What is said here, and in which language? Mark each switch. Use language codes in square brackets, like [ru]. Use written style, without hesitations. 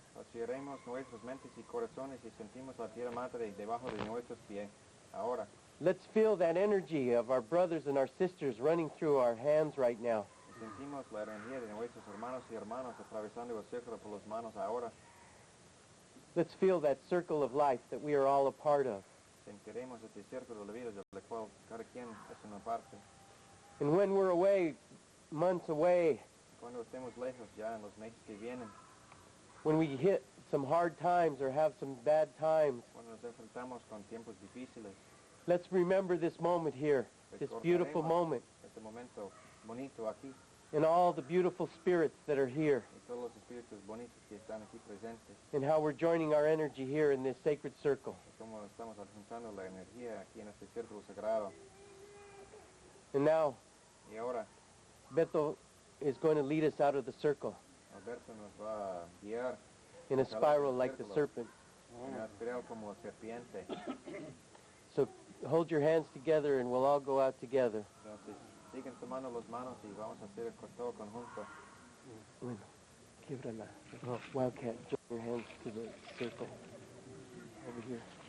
[es] Vaciaremos nuestras mentes y corazones y sentimos la tierra madre debajo de nuestros pies. Ahora, [en] Let's feel that energy of our brothers and our sisters running through our hands right now. [es] sentimos la energía de nuestros hermanos y hermanas atravesando el círculo por las manos. Ahora, [en] Let's feel that circle of life that we are all a part of. [es] sentiremos este círculo de vida del cual cada quien es una parte. [en] And when we're away, months away, [es] Cuando estemos lejos ya en los meses que vienen, [en] when we hit some hard times or have some bad times, [es] cuando nos enfrentamos con tiempos difíciles, [en] let's remember this moment here, this beautiful moment, [es] este momento bonito aquí, [en] and all the beautiful spirits that are here, [es] y todos los espíritus bonitos que están aquí presentes, [en] and how we're joining our energy here in this sacred circle. [es] y cómo estamos juntando la energía aquí en este círculo sagrado. [en] And now, [es] Y ahora, [en] Beto is going to lead us out of the circle [es] Alberto nos va a guiar [en] in a spiral like the serpent. [es] en una espiral como serpiente. [en] So hold your hands together and we'll all go out together. [es] Entonces, siguen tomando las manos y vamos a hacer todo conjunto. Bueno, quiebrala. [en] Wildcat, join your hands to the circle over here.